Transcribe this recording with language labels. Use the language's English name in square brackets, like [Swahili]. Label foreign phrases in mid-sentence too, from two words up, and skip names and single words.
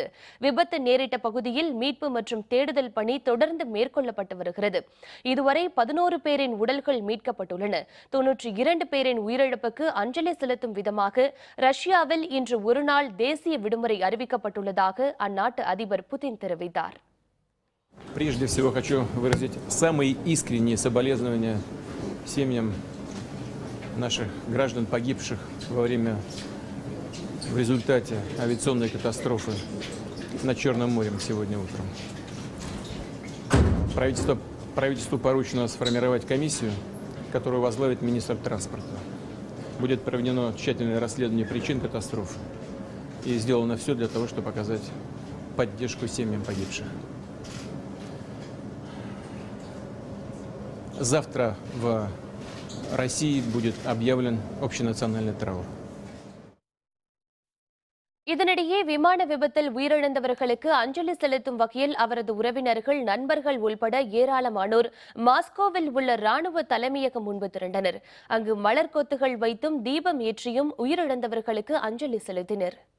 [Tamil] விபத்து நேரிட்ட பகுதியில் மீட்பு மற்றும் தேடுதல் பணி தொடர்ந்து மேற்கொள்ளப்பட்டு வருகிறது. இதுவரை 11 பேரின் உடல்கள் மீட்கப்பட்டுள்ளன. 92 பேரின் உயிரிழப்புக்கு அஞ்சலி செலுத்தும் விதமாக ரஷ்யாவில் இன்று ஒருநாள் தேசிய விடுமுறை அறிவிக்கப்பட்டுள்ளதாக அந்நாட்டு அதிபர் புதின் தெரிவித்தார். [Russian] Прежде всего хочу выразить самые искренние соболезнования семьям наших граждан, погибших в результате авиационной катастрофы над Черным морем сегодня утром. Правительству поручено сформировать комиссию, которую возглавит министр транспорта. Будет проведено тщательное расследование причин катастрофы и сделано все для того, чтобы оказать поддержку семьям погибших. Завтра в России будет объявлен общенациональный траур. [Tamil] இதனிடையே விமான விபத்தில் உயிரிழந்தவர்களுக்கு அஞ்சலி செலுத்தும் வகையில் அவரது உறவினர்கள், நண்பர்கள் உள்பட ஏராளமானோர் மாஸ்கோவில் உள்ள ராணுவ தலைமையகம் முன்பு திரண்டனர். அங்கு மலர் கொத்துகள் வைத்தும் தீபம் ஏற்றியும் உயிரிழந்தவர்களுக்கு அஞ்சலி செலுத்தினர்.